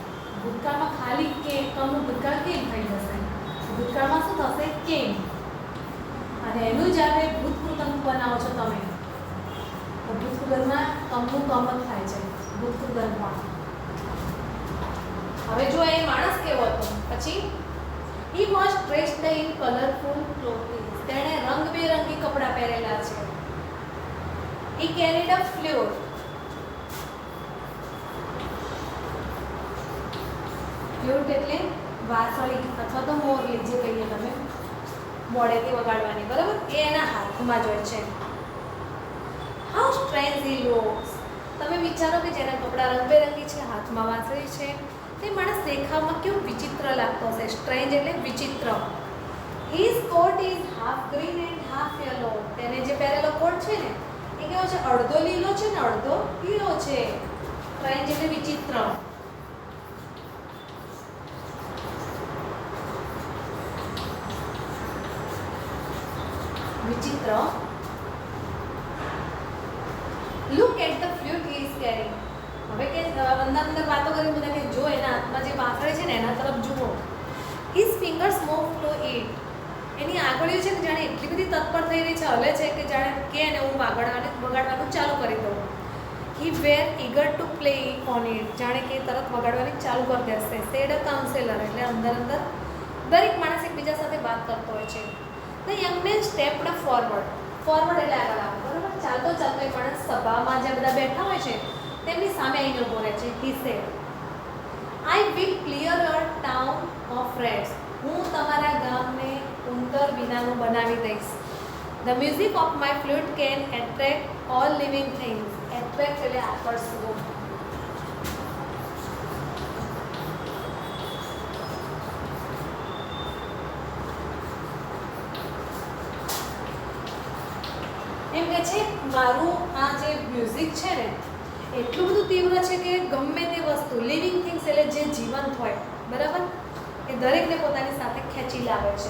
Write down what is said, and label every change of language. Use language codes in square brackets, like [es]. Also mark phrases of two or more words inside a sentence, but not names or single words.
[gu] ભૂતકાળમાં ખાલી કે કમનું ભૂતકાળ કેમ થઈ જશે, ભૂતકાળમાં શું થશે કેમ. અને એનું જ્યારે ભૂતકૃત બનાવો છો તમે તો ભૂતકૃતમાં કમનું કમ જ થાય છે ભૂતકૃતમાં. હવે જો એ માણસ કેવો હતો, પછી [en] he was dressed in colorful clothing. [gu] તેણે રંગબેરંગી કપડાં પહેરેલા છે. [en] He carried a flute. [gu] flute એટલે વાંસળી અથવા તો મોરલી, જે કહીએ તમે, મોઢેથી વગાડવાની, બરાબર, એ એના હાથમાં જ હોય છે. [en] How strange he looks. [gu] તમે વિચારો કે જેના કપડાં રંગબેરંગી છે, હાથમાં વાંસળી છે, તે માણસ દેખાવમાં કેવું વિચિત્ર લાગતો હશે. સ્ટ્રેન્જ એટલે વિચિત્ર. [en] His coat is half green and half yellow. [gu] તેને જે પહેરેલો કોટ છે ને એ કેવો છે, અડધો લીલો છે ને અડધો પીળો છે. સ્ટ્રેન્જ એટલે વિચિત્ર. વિચિત્ર. [en] Look at the flute he is carrying. [gu] હવે કે અંદર વાતો કરી બધા કે જો એના હાથમાં જે વાંસળી છે ને એના તરફ જુઓ. [en] His fingers move to it. [gu] એની આંગળીઓ છે ને જાણે એટલી બધી તત્પર થઈ રહી છે, હલે છે કે જાણે કે એને હું વગાડવાનું ચાલુ કરી દઉં. [en] He were eager to play on it. [gu] જાણે કે તરત વગાડવાની ચાલુ કરી દેશે. [en] said a counselor. [gu] એટલે અંદર દરેક માણસ એકબીજા સાથે વાત કરતો હોય છે. [en] The young man stepped forward. [gu] ફોરવર્ડ એટલે આગળ આવો, બરાબર. ચાલતો ચાલતો એ માણસ સભામાં જે બધા બેઠા હોય છે તેમની સામે આવીને ઊભો રહે છે. [en] He said, I will clear your town of rats. [gu] હું તમારા ગામને ઉંદર વિનાનું બનાવી દઈશ. [en] The music of my flute can attract all living things. [gu] Attract એટલે આકર્ષવું. એમ કે છે મારું આ જે મ્યુઝિક છે ને એટલું બધું તીવ્ર છે કે ગમે તે વસ્તુ, [en] living things [gu] એટલે જે જીવંત હોય, બરાબર, એ દરેકને પોતાની સાથે ખેંચી લાવે છે.